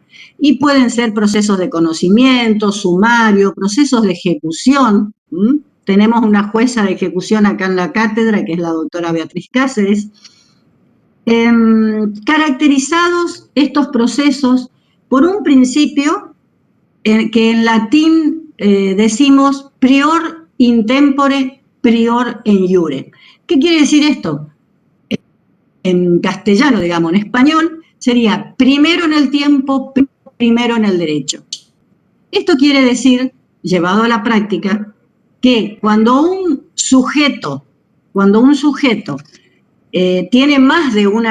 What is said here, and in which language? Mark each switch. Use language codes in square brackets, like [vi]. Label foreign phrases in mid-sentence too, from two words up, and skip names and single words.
[es] Y pueden ser procesos de conocimiento, sumario, procesos de ejecución. Tenemos una jueza de ejecución acá en la cátedra, que es la doctora Beatriz Cáceres. Caracterizados estos procesos por un principio que en latín decimos [la] prior in tempore, prior in iure. [es] ¿Qué quiere decir esto? En castellano, digamos, en español, sería primero en el tiempo, primero en el derecho. Esto quiere decir, llevado a la práctica, que cuando un sujeto tiene más de un